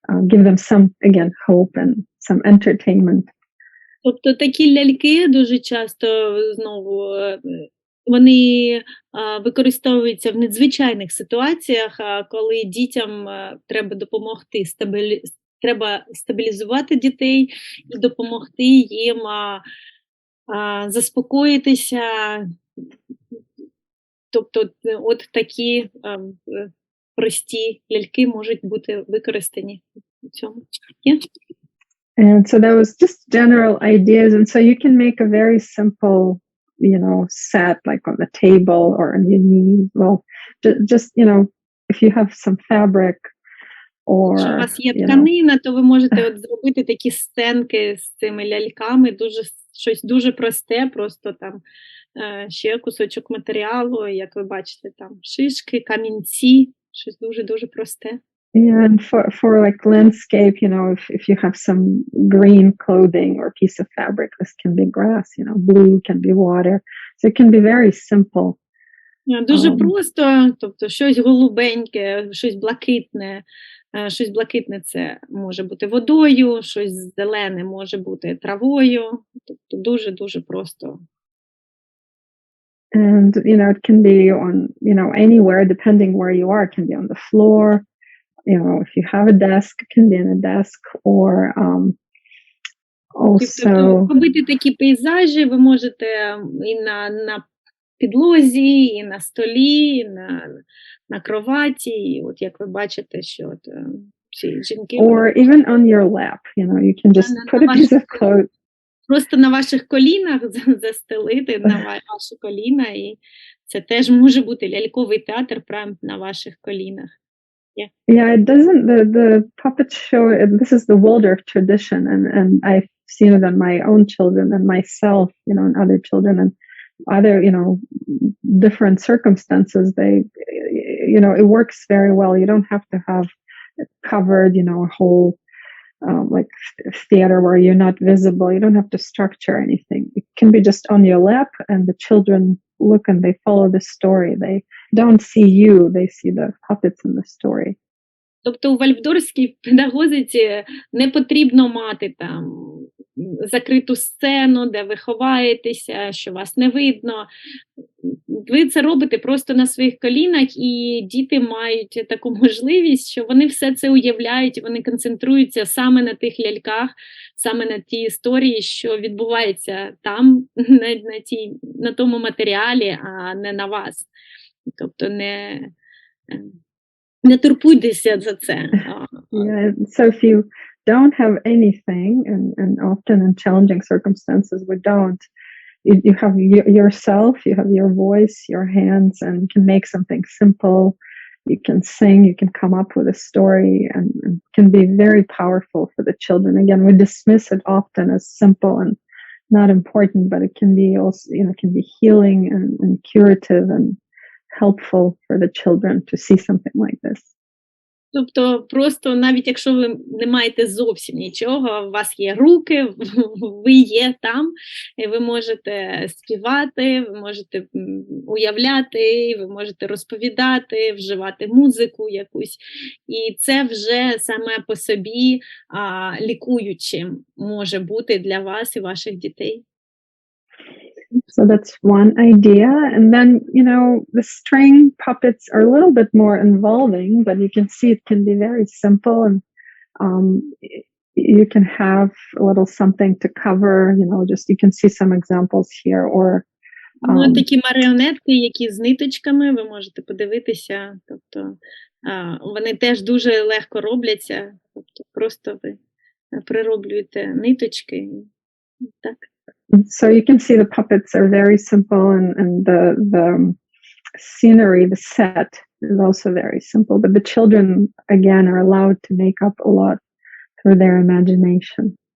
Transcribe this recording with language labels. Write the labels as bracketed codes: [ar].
[en] give them some, again, hope and some entertainment. [uk] Тобто такі ляльки дуже часто, знову, вони використовуються в надзвичайних ситуаціях, коли дітям треба допомогти, треба стабілізувати дітей і допомогти їм заспокоїтися. Тобто от такі прості ляльки можуть бути використані в цьому. [en] Yeah? And so that was just general ideas. And so you can make a very simple, set like on the table or on your knees. Well, just, if you have some fabric or, [uk] якщо у вас є тканина, то ви можете от зробити такі сценки з цими ляльками, щось дуже просте, просто там ще кусочок матеріалу, як ви бачите, там шишки, камінці, щось дуже-дуже просте. [en] Yeah, and for like landscape, if you have some green clothing or piece of fabric, this can be grass, blue can be water. So it can be very simple. [uk] Дуже просто, тобто щось голубеньке, щось блакитне. Щось блакитне – це може бути водою, щось зелене може бути травою. Тобто дуже-дуже просто. [en] And, it can be on, anywhere, depending where you are. It can be on the floor. If you have a desk, it can be on a desk, or also... [uk] Тобто робити такі пейзажі ви можете і на підлозі, і на столі, і на кроваті, і от як ви бачите, що от ці жінки... [en] Or even on your lap, you can just put a piece of cloth. [uk] Просто на ваших колінах застелити, на ваші коліна, і це теж може бути ляльковий театр прямо на ваших колінах. [en] Yeah, it doesn't, the puppet show, this is the Waldorf tradition, and I've seen it on my own children and myself, and other children, and other, different circumstances. They, it works very well. You don't have to have it covered, a whole, like theater where you're not visible. You don't have to structure anything. It can be just on your lap, and the children look and they follow the story. They don't see you, they see the puppets in the story. [uk] Тобто у вальфдорській педагогіці не потрібно мати там закриту сцену, де ви ховаєтеся, що вас не видно. Ви це робите просто на своїх колінах, і діти мають таку можливість, що вони все це уявляють, і вони концентруються саме на тих ляльках, саме на тій історії, що відбувається там, на тому матеріалі, а не на вас. Тобто не турбуйтеся за це. [en] Yeah, so if you don't have anything, and often in challenging circumstances we don't, you have yourself, you have your voice, your hands, and you can make something simple. You can sing, you can come up with a story, and can be very powerful for the children. Again, we dismiss it often as simple and not important, but it can be also, can be healing and curative and helpful for the children to see something like this. [uk] Тобто просто навіть якщо ви не маєте зовсім нічого, у вас є руки, ви є там, і ви можете співати, ви можете уявляти, ви можете розповідати, вживати музику якусь. І це вже саме по собі лікуючим може бути для вас і ваших дітей. [en] So that's one idea. And then, the string puppets are a little bit more involving, but you can see it can be very simple, and you can have a little something to cover, just you can see some examples here. Or [uk] такі маріонетки, які з ниточками, ви можете подивитися, тобто вони теж дуже легко робляться, тобто просто ви прироблюєте ниточки, так. [en] So you can see the puppets are very simple, and the scenery, the set is also very simple. But the children, again, are allowed to make up a lot through their imagination.